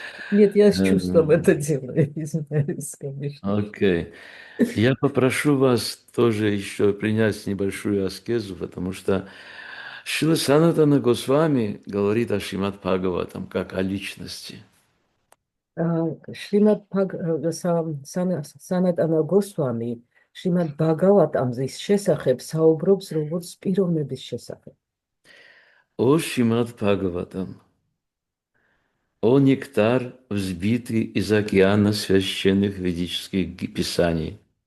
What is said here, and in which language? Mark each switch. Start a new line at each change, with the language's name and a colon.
Russian: Нет, я чувствую это делаю, извиняюсь, конечно. Окей. Я попрошу вас тоже еще принять небольшую аскезу, потому что Шрила Санатана Госвами говорит о Шримад Бхагаватам как о личности.
Georgian: Шримад Санатана Госвами Шримад Бхагаватамის შესახებ საუბრობს როგორც პიროვნების შესახებ.
Russian: О Шримад Бхагаватам, о нектар, взбитый из океана священных ведических писаний.